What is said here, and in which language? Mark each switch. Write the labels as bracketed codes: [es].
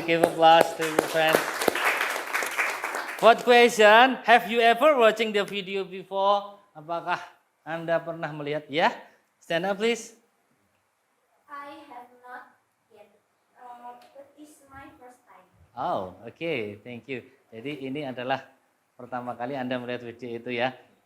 [en] Give applause to your friends. Fourth question, have you ever watching the video before? [id] Apakah Anda pernah melihat? [en] Ya, stand up please. I have not yet. But this is my first time. Oh, okay, thank you. [id] Jadi ini adalah pertama kali Anda melihat video itu ya.